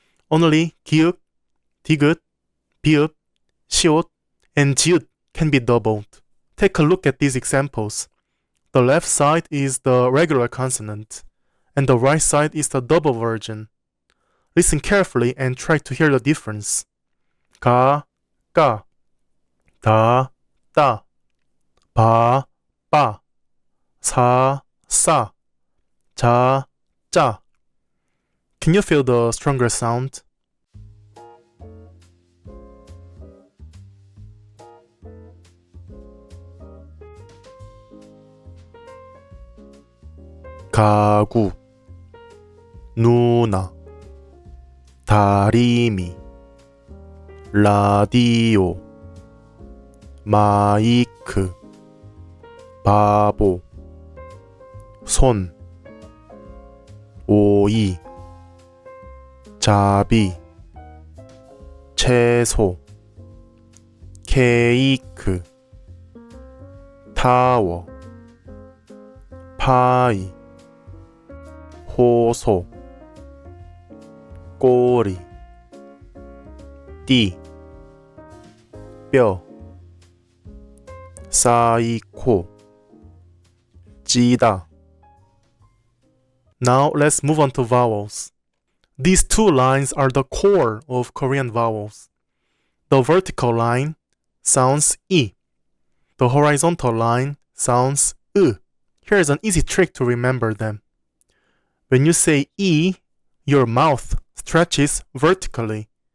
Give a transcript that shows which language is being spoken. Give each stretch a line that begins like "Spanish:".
English: Only 기역, 디귿, 비읍, 시옷, and 지읒 can be doubled. Take a look at these examples. The left side is the regular consonant, and the right side is the double version. Listen carefully and try to hear the difference.
Korean: 가, 까, 다, 따, 바, 빠, 사, 싸, 자, 짜.
English: Can you feel the stronger sound?
Korean: 가구, 누나, 다리미, 라디오, 마이크, 바보, 손, 오이, 자비, 채소, 케이크, 타워, 파이, 호소, 꼬리, 띠, 뼈, 사이코, 찌다.
English: Now let's move on to vowels. These two lines are the core of Korean vowels. The vertical line sounds 이. The horizontal line sounds 으. Here's an easy trick to remember them. When you say 이, your mouth stretches vertically.